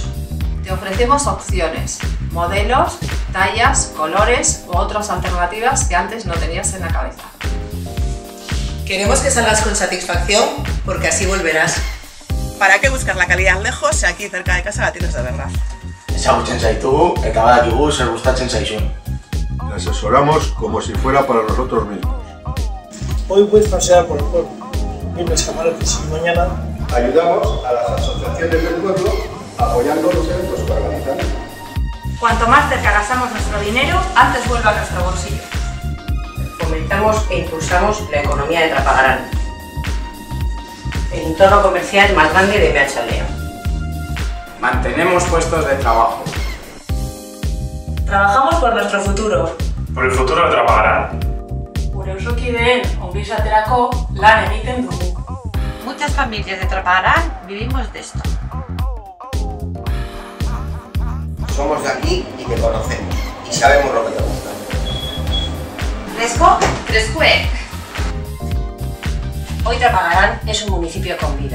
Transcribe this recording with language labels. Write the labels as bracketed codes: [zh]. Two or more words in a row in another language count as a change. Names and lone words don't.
[es] Te ofrecemos opciones, modelos, tallas, colores u otras alternativas que antes no tenías en la cabeza. Queremos que salgas con satisfacción, porque así volverás. ¿Para qué buscar la calidad lejos si aquí cerca de casa la tienes de verdad? [eu] Ezagutzen zaitu eta badakigu zer gustatzen zaizun. [es] Le asesoramos como si fuera para nosotros mismos. Hoy puedes pasear por el pueblo, viendo escaparates y mañana ayudamos a las asociaciones del pueblo apoyando los eventos que organizan. Cuanto más cerca gastamos nuestro dinero, antes vuelve a nuestro bolsillo. Fomentamos e impulsamos la economía de Trapagaran, el entorno comercial más grande de Meatzaldea. Mantenemos puestos de trabajo. Trabajamos por nuestro futuro. Por el futuro de Trapagaran. [eu] Gure auzokideen ongizaterako lan egiten dugu. [es] Muchas familias de Trapagaran vivimos de esto. Somos de aquí y te conocemos y sabemos lo que te gusta. ¿Fresco? Frescue. Hoy Trapagaran es un municipio con vida.